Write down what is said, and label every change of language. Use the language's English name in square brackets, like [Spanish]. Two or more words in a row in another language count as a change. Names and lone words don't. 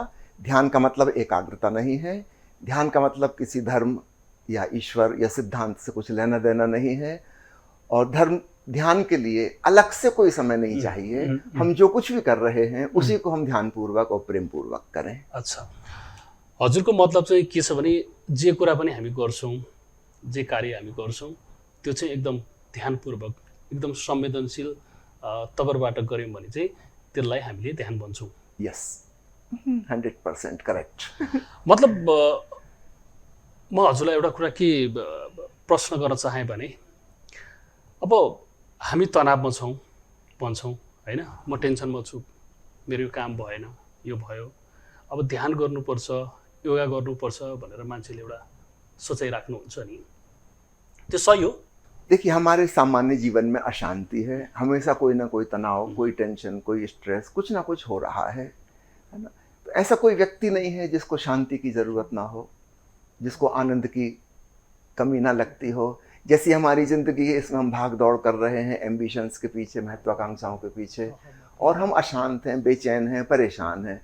[Hindi] ध्यान का मतलब एकाग्रता नहीं है। ध्यान का मतलब किसी धर्म या ईश्वर या सिद्धांत से कुछ लेना देना नहीं है। और धर्म ध्यान के लिए अलग से कोई समय नहीं चाहिए। हम जो कुछ भी कर रहे हैं उसी को हम ध्यानपूर्वक और प्रेमपूर्वक करें। अच्छा, [Nepali] हजुरको मतलब चाहिँ के छ भने जे कुरा पनि हामी गर्छौँ, जे कार्य हामी गर्छौँ त्यो चाहिँ एकदम ध्यानपूर्वक, एकदम संवेदनशील तवरबाट गऱ्यौँ भने चाहिँ त्यसलाई हामीले ध्यान भन्छौँ। [English] Yes, 100% correct. [Nepali] मतलब म हजुरलाई एउटा कुरा के प्रश्न गर्न चाहेँ भने अब हामी तनावमा छौँ भन्छौँ होइन, म टेन्सनमा छु, मेरो यो काम भएन, यो भयो, अब ध्यान गर्नुपर्छ, योगा गर्नुपर्छ भनेर मान्छेले एउटा सोचाइराख्नुहुन्छ नि, त्यो सही हो? [Hindi] देखिए, हमारे सामान्य जीवन में अशांति है, हमेशा कोई ना कोई तनाव, कोई टेंशन, कोई स्ट्रेस, कुछ ना कुछ हो रहा है ना। तो ऐसा कोई व्यक्ति नहीं है जिसको शांति की ज़रूरत ना हो, जिसको आनंद की कमी ना लगती हो। जैसी हमारी ज़िंदगी है, इसमें हम भाग दौड़ कर रहे हैं एम्बिशंस के पीछे, महत्वाकांक्षाओं के पीछे, और हम अशांत हैं, बेचैन हैं, परेशान हैं।